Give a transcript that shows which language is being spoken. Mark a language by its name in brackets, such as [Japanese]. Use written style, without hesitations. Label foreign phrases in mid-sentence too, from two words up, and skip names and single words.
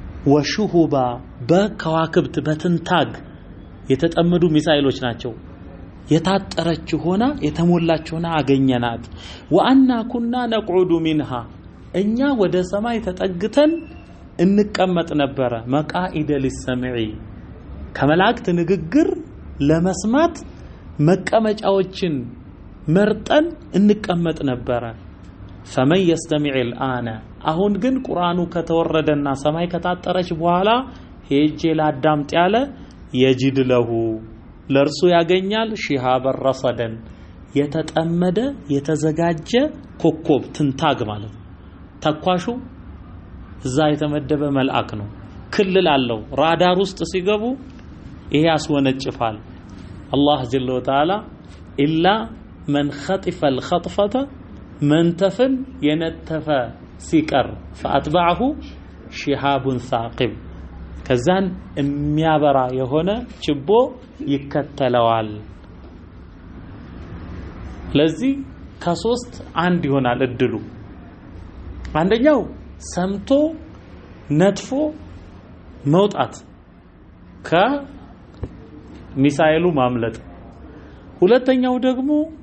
[Amharic] ወሹሁባ በከዋክብት በትንታግ የተጠመዱ ሚሳኤሎች ናቸው የታጠረች ሆና የተሞላች ሆና አገኘናት [Arabic] وأنا كنا نقعد منها [Amharic] እኛ ወደ ሰማይ ተጠግተን እንቀመጥ ነበረ [Arabic] مقاعد للسمع [Amharic] ከመላእክት ንግግር ለመስማት መቀመጫዎችን መርጠን እንቀመጥ ነበረ [Arabic] فمن يستمع الآن [Amharic] አሁን ግን ቁርአኑ ከተወረደና ሰማይ ከታጠረች በኋላ ሄጄ ላዳምጥ ያለ [Arabic] يجد له [Amharic] ለርሱ ያገኛል [Arabic] شهابا رصدا [Amharic] የተጠመደ የተዘጋጀ ኮከብ ትንታግ ማለት ተኳሹ እዛ የተመደበ መልአክ ነው ክልል አለው ራዳር ውስጥ ሲገቡ ይሄ ያስወነጭፋል አላህ [Arabic] جل وتعالى إلا من خطف الخطفه [Amharic] መንተፍን የነተፈ ሲቀር [Arabic] فاتبعه شهاب ثاقب [Amharic] ከዛን የሚያበራ የሆነ ችቦ ይከተለዋል ለዚህ ከሶስት አንድ ይሆናል እድሉ አንደኛው ሰምቶ ነጥፎ መውጣት ከሚሳኤሉ ማምለጥ ሁለተኛው ደግሞ